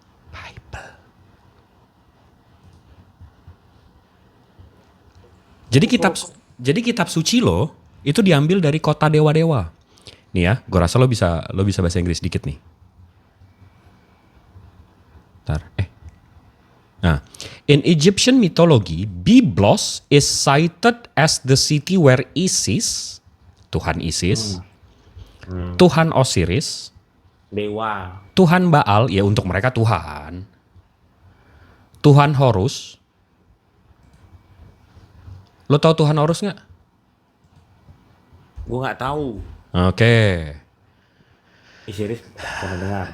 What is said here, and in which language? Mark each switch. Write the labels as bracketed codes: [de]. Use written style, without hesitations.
[en] Bible. [id] Jadi kitab suci lo itu diambil dari kota dewa-dewa. Nih ya, gue rasa lo bisa bahasa Inggris dikit nih. [en] Ntar, Nah, in Egyptian mythology, Byblos is cited as the city where Isis, [id] Tuhan Isis, Tuhan Osiris, Dewa. Tuhan Baal, ya untuk mereka Tuhan, Tuhan Horus. Lo tahu Tuhan Horus nggak? Gue nggak tahu. Oke. Serius, pernah dengar.